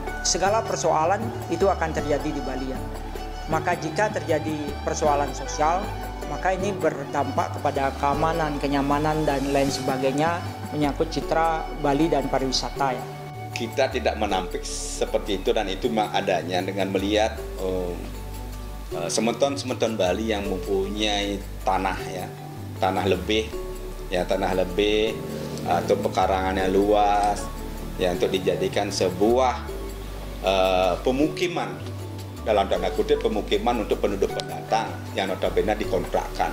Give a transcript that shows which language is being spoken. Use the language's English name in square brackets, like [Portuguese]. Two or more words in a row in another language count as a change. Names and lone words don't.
[Indonesian] Segala persoalan itu akan terjadi di Bali ya. Maka jika terjadi persoalan sosial, maka ini berdampak kepada keamanan, kenyamanan dan lain sebagainya menyangkut citra Bali dan pariwisata ya. Kita tidak menampik seperti itu dan itu memang adanya dengan melihat semeton-semeton Bali yang mempunyai tanah ya, tanah lebih atau pekarangan yang luas ya untuk dijadikan sebuah pemukiman, dalam tanda kutip pemukiman untuk penduduk pendatang yang notabene dikontrakkan.